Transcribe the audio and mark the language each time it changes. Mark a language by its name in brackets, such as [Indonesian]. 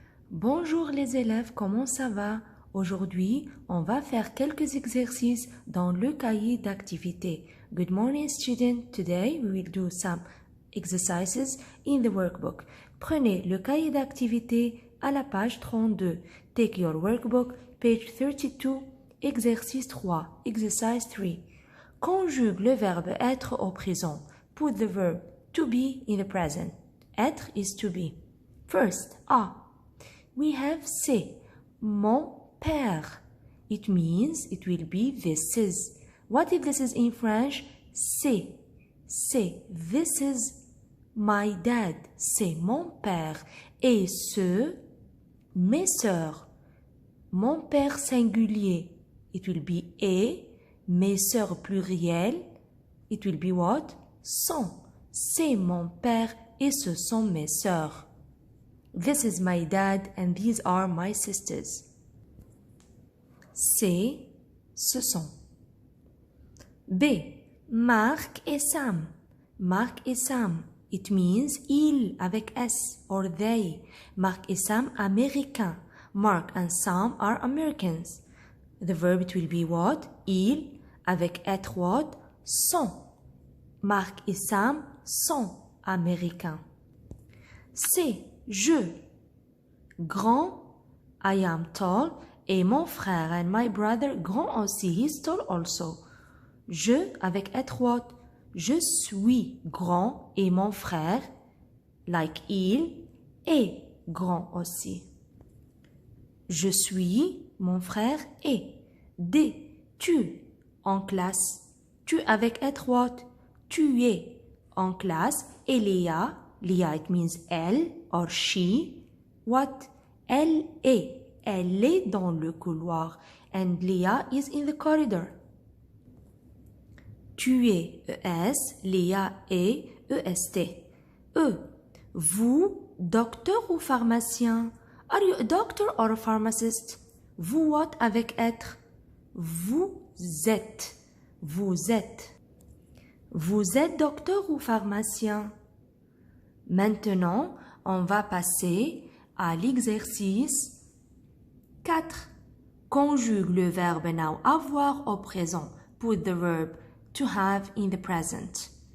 [French] Bonjour les élèves, comment ça va? Aujourd'hui, on va faire quelques exercices dans le cahier d'activité. [English] Good morning students. Today we will do some exercises in the workbook. [French] Prenez le cahier d'activité à la page 32. [English] Take your workbook, page 32, exercice 3, exercise 3. [French] Conjugue le verbe être au présent. [English] Put the verb to be in the present. Être is to be. First, we have [French] c'est, mon père. [English] It means it will be this is. What if this is in French? C'est. This is my dad. [French] C'est mon père. Et ce, mes sœurs. Mon père singulier. [English] It will be et. [French] Mes sœurs pluriel. [English] It will be what? Sont. [French] C'est mon père et ce sont mes sœurs. [English] This is my dad and these are my sisters. [French] C'est, ce sont. B. Marc et Sam. Marc et Sam. [English] It means [French] ils avec S [English] or they. [French] Marc et Sam américains. [English] Mark and Sam are Americans. The verb it will be what? [French] Ils avec être [English] what? Sont. [French] Marc et Sam sont américains. C. Je. Grand, I am tall, et mon frère and my brother, grand aussi, he's tall also. Je avec être [English] what? [French] Je suis grand et mon frère, [English] like [French] il, est grand aussi. Je suis, mon frère est. D. Tu, en classe. Tu avec être [English] what? [French] Tu es, en classe, et Léa, [English] it means [French] elle [English] or she. What? [French] Elle est dans le couloir. And Leah is in the corridor. Tu es, ES, Léa est, EST. E. Vous, docteur ou pharmacien? [English] Are you a doctor or a pharmacist? Vous, what [French] avec être? Vous êtes. Vous êtes. Vous êtes docteur ou pharmacien? Maintenant, on va passer à l'exercice 4. Conjugue le verbe [English] now [French] avoir au présent. [English] Put the verb to have in the present.